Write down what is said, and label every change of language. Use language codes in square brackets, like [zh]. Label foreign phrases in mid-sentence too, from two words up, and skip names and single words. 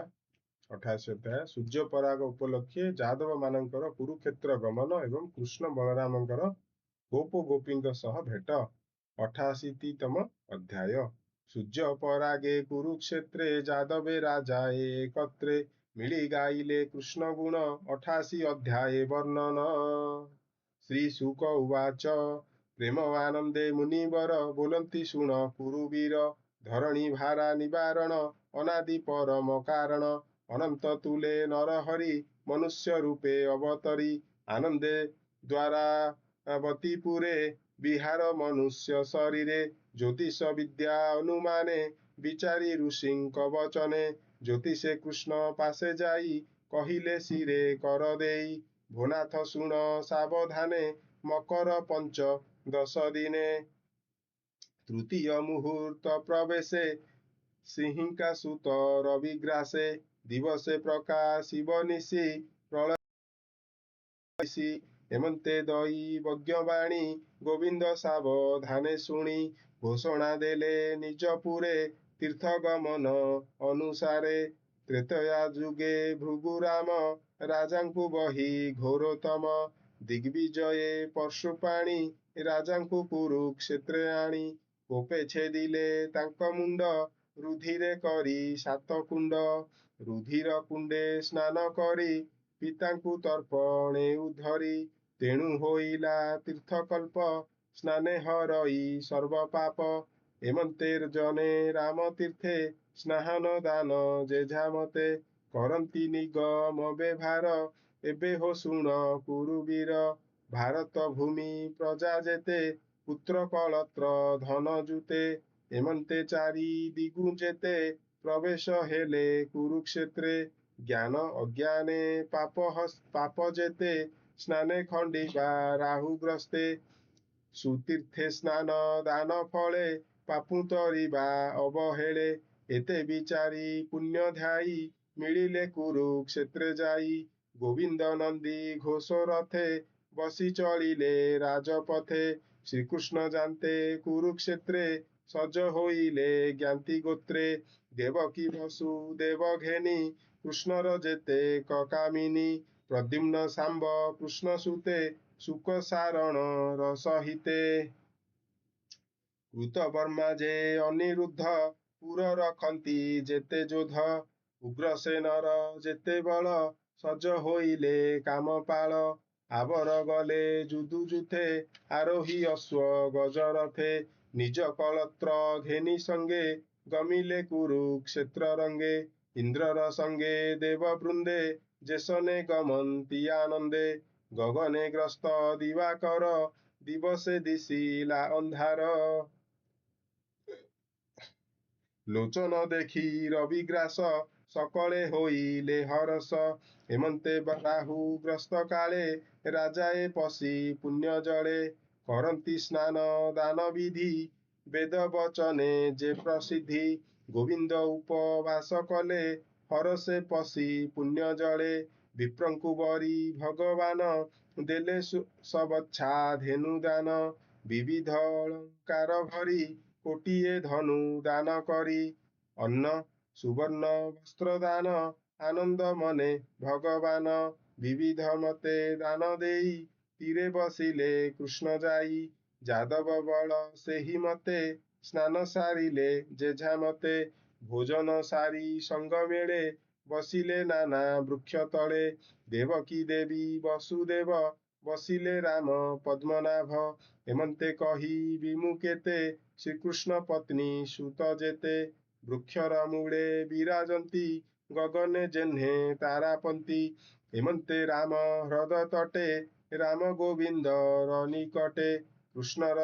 [or] 88 ଅଧ୍ୟାୟ ସୂର୍ଯ୍ୟ ପରାଗ ଉପଲକ୍ଷେ ଯାଦବ ମାନକର କୁରୁକ୍ଷେତ୍ର ଗମନ ଏବଂ କୃଷ୍ଣ ବଳରାମକର ଗୋପ ଗୋପୀଙ୍କ ସହ ଭେଟ। 88ତମ ଅଧ୍ୟାୟ ସୂର୍ଯ୍ୟ ପରାଗେ କୁରୁକ୍ଷେତ୍ରେ ଯାଦବେ ରାଜାଏ ଏକତ୍ରେ ମିଳି ଗାଇଲେ କୃଷ୍ଣ ଗୁଣ। 88 ଅଧ୍ୟାୟେ ବର୍ଣ୍ଣନ। ଶ୍ରୀ ଶୁକ ଉବାଚ ପ୍ରେମ ଆନନ୍ଦେ ମୁନିବର ବୋଲନ୍ତି ଶୁଣ କୁରୁବୀର ଧରଣୀ ଭାରା ନିବାରଣ ଅନାଦି ପରମ କାରଣ ଅନନ୍ତ ତୁଲେ ନରହରି ମନୁଷ୍ୟ ରୂପେ ଅବତରି ଆନନ୍ଦେ ଦ୍ୱାରାବତୀପୁରେ ବିହାର ମନୁଷ୍ୟ ଶରୀରେ ଜ୍ୟୋତିଷ ବିଦ୍ୟା ଅନୁମାନେ ବିଚାରି ଋଷିଙ୍କ ବଚନେ ଜ୍ୟୋତିଷେ କୃଷ୍ଣ ପାଶେ ଯାଇ କହିଲେ ଶିରେ କର ଦେଇ ଭୋନାଥ ଶୁଣ ସାବଧାନେ ମକର ପଞ୍ଚ 10 ଦିନେ ତୃତୀୟ ମୁହୂର୍ତ୍ତ ପ୍ରବେଶେ ସିଂହିକା ସୁତ ରବିଗ୍ରାସେ ଦିବସେ ପ୍ରକାଶିବ ନିଶି ପ୍ରଳୟସି ହେମନ୍ତେ ଦୈବଜ୍ଞବାଣୀ ଗୋବିନ୍ଦ ସାବଧାନେ ଶୁଣି ଘୋଷଣା ଦେଲେ ନିଜପୁରେ ତୀର୍ଥଗମନ ଅନୁସାରେ ତ୍ରେତୟା ଯୁଗେ ଭୃଗୁରାମ ରାଜାଙ୍କୁ ବହି ଘୋରତମ ଦିଗ୍ୱିଜୟେ ପରଶୁପାଣି ରାଜାଙ୍କୁ କୁରୁକ୍ଷେତ୍ରେ ଆଣି କୋପେ ଛେଦିଲେ ତାଙ୍କ ମୁଣ୍ଡ ରୁଧିରେ କରି 7 କୁଣ୍ଡ ରୁଧିର କୁଣ୍ଡେ ସ୍ନାନ କରି ପିତାଙ୍କୁ ତର୍ପଣେ ଉଦ୍ଧରି ତେଣୁ ହୋଇଲା ତୀର୍ଥକଳ୍ପ ସ୍ନାନେ ହରଇ ସର୍ବ ପାପ ହେମନ୍ତେର୍ଜନେ ରାମ ତୀର୍ଥେ ସ୍ନାନ ଦାନ ଯେଝାମତେ କରନ୍ତି ନିଗମ ବ୍ୟବହାର ଏବେ ହୋ ଶୁଣ କୁରୁବୀର ଭାରତ ଭୂମି ପ୍ରଜା ଯେତେ ପୁତ୍ର କଳତ୍ର ଧନ ଯୁତେ ହେମନ୍ତେ ଚାରି ଦିଗୁ ଯେତେ ପ୍ରବେଶ ହେଲେ କୁରୁକ୍ଷେତ୍ରେ ଜ୍ଞାନ ଅଜ୍ଞାନେ ପାପ ଯେତେ ସ୍ନାନେ ଖଣ୍ଡିବା ରାହୁଗ୍ରସ୍ତେ ସୁତୀର୍ଥେ ସ୍ନାନ ଦାନ ଫଳେ ପାପୁ ତରିବା ଅବହେଳେ ଏତେ ବିଚାରି ପୁଣ୍ୟ ଧ୍ୟାୟୀ ମିଳିଲେ କୁରୁକ୍ଷେତ୍ରେ ଯାଇ ଗୋବିନ୍ଦ ନନ୍ଦୀ ଘୋଷ ରଥେ ବସି ଚଳିଲେ ରାଜପଥେ ଶ୍ରୀକୃଷ୍ଣ ଜାଣନ୍ତେ କୁରୁକ୍ଷେତ୍ରେ ସଜ ହୋଇଲେ ଜ୍ଞାତି ଗୋତ୍ରେ ଦେବକୀ ବସୁଦେବ ଘେନି କୃଷ୍ଣର ଯେତେ କାମିନୀ ପ୍ରଦ୍ୟୁମ୍ନ ସାମ୍ବ କୃଷ୍ଣ ସୁତେ ସୁଖ ସାରଣ ରସହିତେ କୃତବର୍ମା ଯେ ଅନିରୁଦ୍ଧ ପୁର ରଖନ୍ତି ଯେତେ ଯୋଧ ଉଗ୍ରସେନର ଯେତେ ବଳ ସଜ ହୋଇଲେ କାମପାଳ ଆବର ଗଲେ ଯଦୁଯୂଥେ ଆରୋହୀ ଅଶ୍ୱ ଗଜରଥେ ନିଜ କଳତ୍ର ଘେନି ସଙ୍ଗେ ଗମିଲେ କୁରୁକ୍ଷେତ୍ର ରଙ୍ଗେ ଇନ୍ଦ୍ରର ସଙ୍ଗେ ଦେବବୃନ୍ଦେ ଯେସନେ ଗମନ୍ତି ଆନନ୍ଦେ ଗଗନେ ଗ୍ରସ୍ତ ଦିବାକର ଦିବସେ ଦିଶିଲା ଅନ୍ଧାର ଲୋଚନ ଦେଖି ରବିଗ୍ରାସ ସକଳେ ହୋଇଲେ ହରଷ ହେମନ୍ତେ ରାହୁ ଗ୍ରସ୍ତ କାଳେ ରାଜାଏ ପଶି ପୁଣ୍ୟ ଜଳେ କରନ୍ତି ସ୍ନାନ ଦାନ ବିଧି ବେଦ ବଚନେ ଯେ ପ୍ରସିଦ୍ଧି ଗୋବିନ୍ଦ ଉପବାସ କଲେ ହରଷେ ପଶି ପୁଣ୍ୟ ଜଳେ ବିପ୍ରଙ୍କୁ ବରି ଭଗବାନ ଦେଲେ ସବଚ୍ଛା ଧେନୁ ଦାନ ବିବିଧ ଅଳଙ୍କାର ଭରି କୋଟିଏ ଧେନୁ ଦାନ କରି ଅନ୍ନ ସୁବର୍ଣ୍ଣ ବସ୍ତ୍ର ଦାନ ଆନନ୍ଦ ମନେ ଭଗବାନ ବିବିଧ ମତେ ଦାନ ଦେଇ ତୀରେ ବସିଲେ କୃଷ୍ଣ ଯାଇ ଯାଦବ ବଳ ସେହି ମତେ ସ୍ନାନ ସାରିଲେ ଯେଝା ମତେ ଭୋଜନ ସାରି ସଙ୍ଗ ମେଳେ ବସିଲେ ନାନା ବୃକ୍ଷ ତଳେ ଦେବକୀ ଦେବୀ ବସୁଦେବ ବସିଲେ ରାମ ପଦ୍ମନାଭ ହେମନ୍ତେ କହି ବିମୁଖେତେ ଶ୍ରୀକୃଷ୍ଣ ପତ୍ନୀ ସୁତ ଯେତେ ବୃକ୍ଷର ମୂଳେ ବିରାଜନ୍ତି ଗଗନେ ଯେହ୍ନେ ତାରାପନ୍ତି ହେମନ୍ତେ ରାମ ହ୍ରଦ ତଟେ ରାମ ଗୋବିନ୍ଦ ନିକଟେ କୃଷ୍ଣର